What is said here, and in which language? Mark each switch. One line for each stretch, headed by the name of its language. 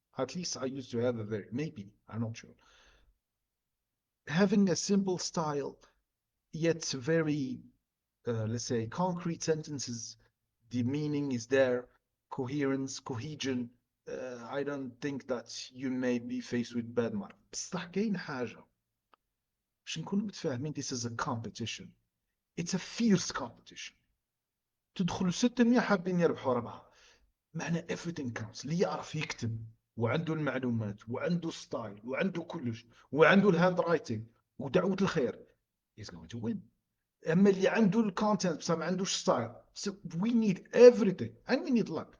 English: At least I used to have a very, maybe, I'm not sure. Having a simple style, yet very, let's say, concrete sentences, the meaning is there, coherence, cohesion. I don't think that you may be faced with bad mark.
Arabic: بصح كاين حاجة باش نكونوا متفاهمين.
English: This is a competition. It's a fierce competition.
Arabic: تدخلوا 600 حابين يربحوا 4. معنى
English: everything counts.
Arabic: اللي يعرف يكتب وعنده المعلومات وعنده ستايل وعنده كلش وعنده الهاند رايتنج ودعوة الخير
English: is going to win.
Arabic: اما اللي عنده الكونتنت بس ما عندوش ستايل.
English: So we need everything and we need luck.